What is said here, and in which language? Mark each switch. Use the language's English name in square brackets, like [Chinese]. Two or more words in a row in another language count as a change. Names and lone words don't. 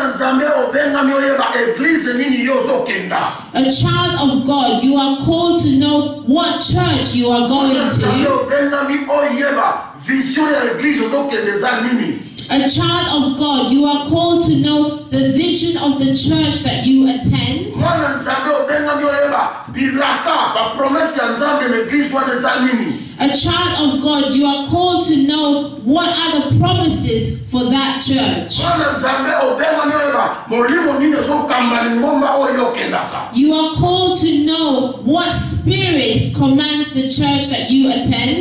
[English] A child of God, you are called to know what church you are going to. A child of God, you are called to know the vision of the church that you attend. [Lingala] bilaka ba promesse ya Nzambe l'église wana eza nini. [English] A child of God, you are called to know what are the promises for that church. You are called to know what spirit commands the church that you attend.